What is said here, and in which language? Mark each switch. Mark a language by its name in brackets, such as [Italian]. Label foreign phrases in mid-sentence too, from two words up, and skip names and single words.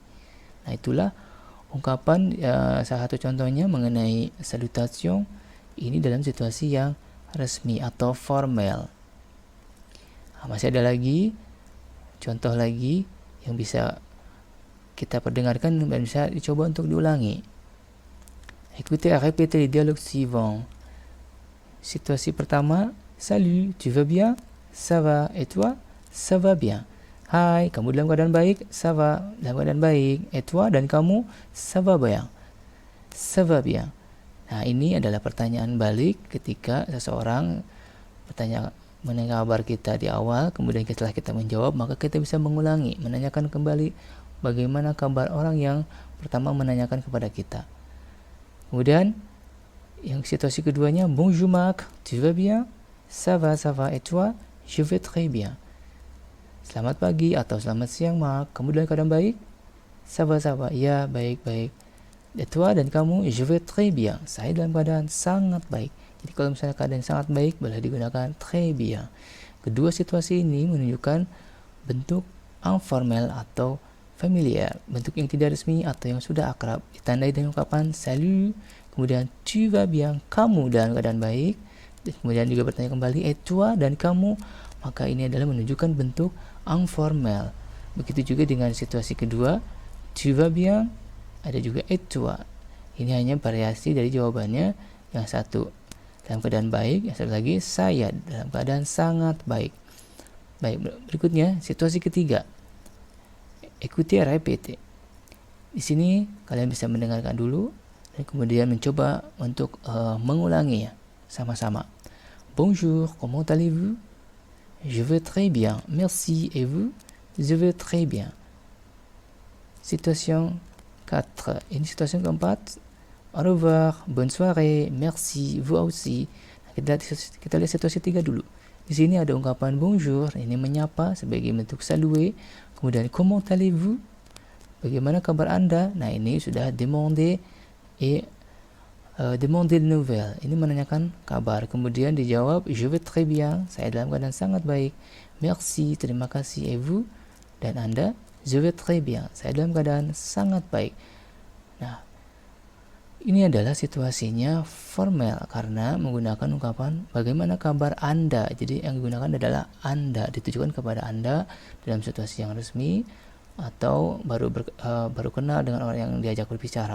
[Indonesian] Nah, itulah ungkapan salah satu contohnya mengenai salutation ini dalam situasi yang resmi atau formal. Nah, masih ada lagi contoh lagi yang bisa kita perdengarkan dan bisa dicoba untuk diulangi. [French] Écoutez à répéter les dialogues suivants. [Indonesian] Situasi pertama, [French] salut, tu vas bien? Ça va, et toi? Ça va bien. [Indonesian] Hai, kamu dalam keadaan baik? [French] Ça va, [Indonesian] dalam keadaan baik. [French] Et toi, [Indonesian] dan kamu? [French] Ça va bien. Ça va bien. [Indonesian] Nah, ini adalah pertanyaan balik ketika seseorang bertanya mengenai kabar kita di awal, kemudian setelah kita menjawab, maka kita bisa mengulangi, menanyakan kembali bagaimana kabar orang yang pertama menanyakan kepada kita. Kemudian yang situasi keduanya, [French] bonjour Marc, tu vas bien? Ça va, et toi? Je vais très bien. [Indonesian] Selamat pagi atau selamat siang Marc, kamu dalam keadaan baik? [French] Ça va, [Indonesian] ya baik. [French] Et toi, [Indonesian] dan kamu? [French] Je vais très bien, [Indonesian] saya dalam keadaan sangat baik. Jadi kalau misalnya keadaan sangat baik, boleh digunakan [French] très bien. [Indonesian] Kedua situasi ini menunjukkan bentuk informal atau familiar, bentuk yang tidak resmi atau yang sudah akrab, ditandai dengan ungkapan salut, kemudian [French] tu vas bien, [Indonesian] kamu dalam keadaan baik, kemudian juga bertanya kembali [French] et toi, [Indonesian] dan kamu, maka ini adalah menunjukkan bentuk informal. Begitu juga dengan situasi kedua, [French] tu vas bien, [Indonesian] ada juga [French] et toi. [Indonesian] Ini hanya variasi dari jawabannya, yang satu dalam keadaan baik, yang satu lagi saya dalam keadaan sangat baik. Baik, berikutnya situasi ketiga, [French] écoutez répétez. [Indonesian] Di sini kalian bisa mendengarkan dulu dan kemudian mencoba untuk mengulanginya sama-sama. [French] Bonjour, comment allez-vous? Je vais très bien, merci, et vous? Je vais très bien. Situation 4. [Indonesian] Ini situasi keempat. [French] Au revoir, bonne soirée, merci, vous aussi. [Indonesian] Nah, kita lihat situasi 3 dulu. Di sini ada ungkapan bonjour, ini menyapa sebagai bentuk salue. [French] Kemudian comment allez-vous? [Indonesian] Bagaimana kabar Anda? Nah, ini sudah [French] demander de nouvelles. [Indonesian] Ini menanyakan kabar. Kemudian dijawab [French] je vais très bien, [Indonesian] saya dalam keadaan sangat baik. Merci, terima kasih, [French] et vous? [Indonesian] Dan Anda? [French] Je vais très bien, [Indonesian] saya dalam keadaan sangat baik. Nah, ini adalah situasinya formal karena menggunakan ungkapan bagaimana kabar Anda. Jadi yang digunakan adalah Anda, ditujukan kepada Anda dalam situasi yang resmi atau baru kenal dengan orang yang diajak berbicara.